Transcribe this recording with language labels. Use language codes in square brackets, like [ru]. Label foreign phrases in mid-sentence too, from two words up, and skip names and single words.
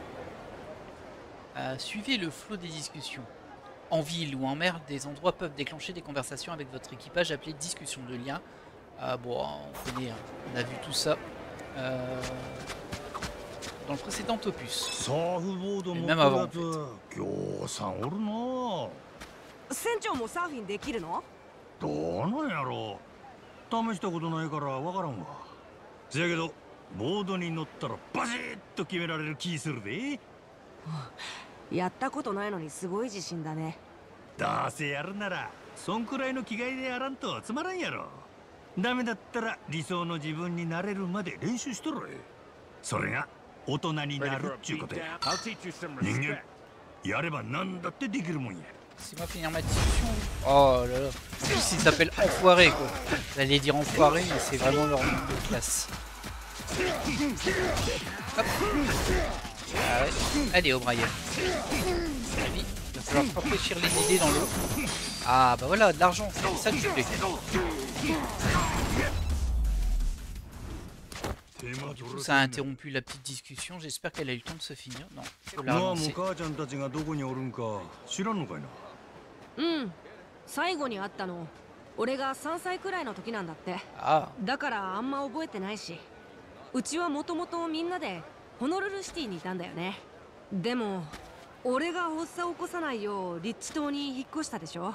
[fr] Suivez le flot des discussions. En ville ou en mer, des endroits peuvent déclencher des conversations avec votre équipage appelées discussions de lien. Bon, on connaît, hein, on a vu tout ça dans le précédent opus. Et même avant en fait. [ja] 船長もサーフィンできるの？どうなんやろう。試したことないからわからんわ。せやけどボードに乗ったらバシッと決められる気するで。やったことないのにすごい自信だね。どうせやるならそんくらいの気概でやらんとつまらんやろ。ダメだったら理想の自分になれるまで練習しとる。それが大人になるっちゅうことや。人間やれば何だってできるもんや。 [fr] C'est moi finir ma discussion. Oh là là. En plus ils s'appellent enfoirés quoi. J'allais dire enfoirés mais c'est vraiment leur nom de classe. Hop. Ah ouais. Allez O'Brien. Il va falloir rafraîchir les idées dans l'eau. Ah bah voilà, de l'argent, c'est ça que je voulais. Du coup ça a interrompu la petite discussion, j'espère qu'elle a eu le temps de se finir. Non, faut la relancer. [ja] 最後に会ったの俺が3歳くらいの時なんだって。だからあんま覚えてないし、うちはもともとみんなでホノルルシティにいたんだよね。でも俺が発作を起こさないようリッチ島に引っ越したでしょ。